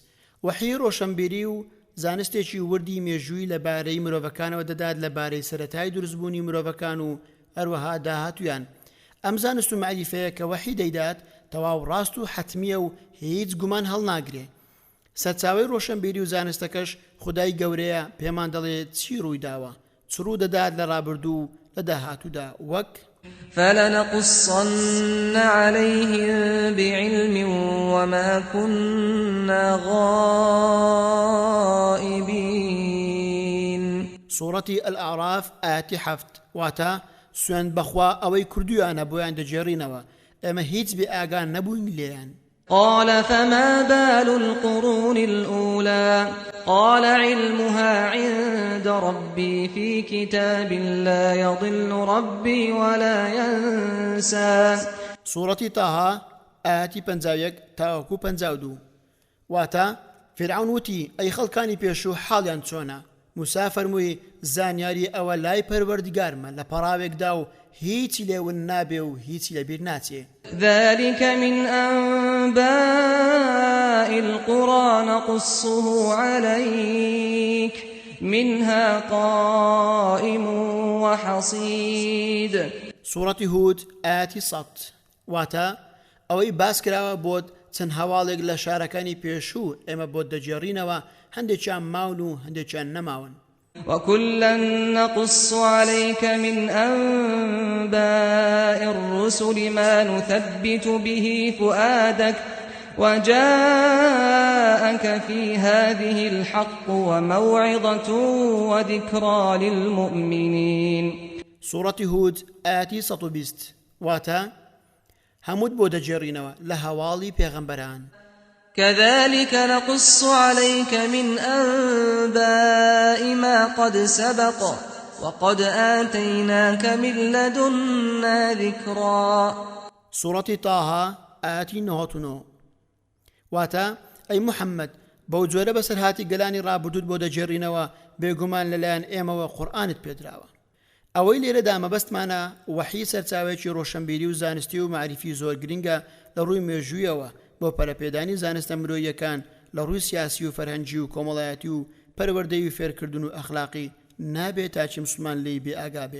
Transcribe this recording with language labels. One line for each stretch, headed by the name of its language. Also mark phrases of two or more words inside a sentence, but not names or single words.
Central Kurdish: وەحی ڕۆشنبیری و زانستێکی وردی مێژووی لەبارەی مرۆڤەکانەوە دەدات لەبارەی سەرەتای دروستبوونی مرۆڤەکان و هەروەها داهاتویان. ئەم زانست و معریفەیە کە وەحی دەیدات تەواو ڕاست و حتمیە و هیچ گومان هەڵناگرێ. سەرچاوەی ڕۆشنبیری و زانستەکەش خودای گەورەیە پێمان دەڵێت چی ڕووی داوە، چ ڕوو دەدات لە ڕابردوو و لە داهاتوودا. وەک
Arabic: فلنقصن عليهم بعلم وما كنا غائبين. سورة الأعراف آية 7.
Central Kurdish: واتا سوێن بەخوا ئەوەی کردویانە بۆیان دەجێڕینەوە، ئێمە هیچ بێ ئاگان نەبووین لێیان.
Arabic: قال فما بال القرون الأولى قال علمها عند ربي في كتاب لا يضل ربي ولا ينسى. سورة طه آية 51 تاوكو 52.
Central Kurdish: واتا فرعون وتی ئەی خەڵکانی پێشوو حاڵیان چۆنە؟ موسا فەرمووی زانیاری ئەوە لای پەروەردگارمە لە پەڕاوێکدا و هیچی لێون نابێ و هیچی لەبیر ناچێ.
Arabic: ذلك من أنباء القرى نقصه عليك منها قائم وحصيد. سورة هود آية 100.
Central Kurdish: واتا ئەوەی باس کراوە بۆت چەند هەواڵێک لە شارەکانی پێشوو ئێمە بۆت دەجێڕینەوە، هەندێکیان ماون و هەندێکیان نەماون.
Arabic: وكلا نقص عليك من أنباء الرسل ما نثبت به فؤادك وجاءك في هذه الحق وموعظة وذكرى للمؤمنين. سورة هود آية 120.
Central Kurdish: واتا هەمووت بۆ دەجێڕینەوە لە هەواڵی پێغەمبەران.
Arabic: كذلك نقص عليك من أنباء ما قد سبق وقد آتيناك من لدنا ذكرا. سورة طه آية 99.
Central Kurdish: واتا أي محمد بوجوره بسر هاتی گەلانی ڕابردوود بۆ دەجێڕینەوە بێگومان لەلایەن ئێمەوە قورئانت پێدراوە. ئەوەی لێرەدا مەبەستمانە وەحی سەرچاوێکی ڕۆشنبیری و زانستی و معریفی زۆر گرنگە لە ڕووی مێژوویەوە بۆ پەرەپێدانی زانستە مرۆییەکان لە ڕووی سیاسی و فەرهەنگی و کۆمەڵایەتی و پەروەردەی و فێرکردن و ئەخلاقی نابێت تاچی مسلمان لێی بێ ئاگا بێ.